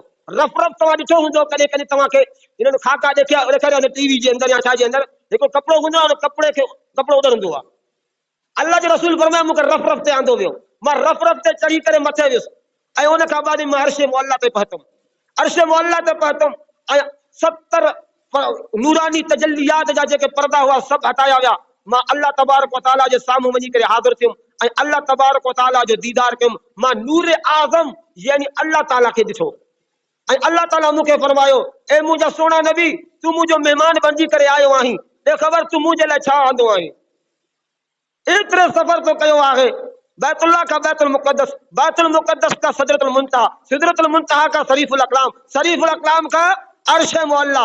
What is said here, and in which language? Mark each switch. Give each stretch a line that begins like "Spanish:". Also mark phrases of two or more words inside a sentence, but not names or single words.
Sindhi: रफ़ रफ़ तव्हां ॾिठो हूंदो, कॾहिं कॾहिं तव्हांखे हिननि खाका ॾेखारिया टीवी जे अंदरि या छा जे अंदरि, जेको कपिड़ो हूंदो आहे उन कपिड़े खे कपिड़ो उॾंदो आहे। अल्लाह जो रसूल फरमाया मूंखे रफ़ रफ़ ते आंदो वियो, मां रफ़ रफ़ ते चढ़ी करे मथे वियुसि, ऐं उन खां बाद मां अर्श मुअल्ला ते पहुतुमि। अर्श मुअल्ला ते पहुतुमि ऐं 70 नूरानी तजल्लियात जा जेके पर्दा हुआ सभु हटाया विया। मां अल्लाह तबारक व तआला जे साम्हूं वञी करे हाज़िर थियुमि ऐं अल्लाह तबारक व तआला जो दीदार कयुमि। मां नूर आज़म यानी अल्लाह ताला खे ॾिठो ऐं अल्लाह ताला मूंखे फरमायो, ए मुंहिंजा सोना नबी, तूं मुंहिंजो महिमान बणिजी करे आयो आहीं, ॾे ख़बर तूं मुंहिंजे लाइ छा आंदो आहीं। एतिरे सफ़र तो कयो आहे, बैतुल्लाह का बैतुल मुक़द्दस का सिदरतुल मुंतहा का शरीफुल अक़लाम, शरीफुल अक़लाम का अर्श मुअल्ला।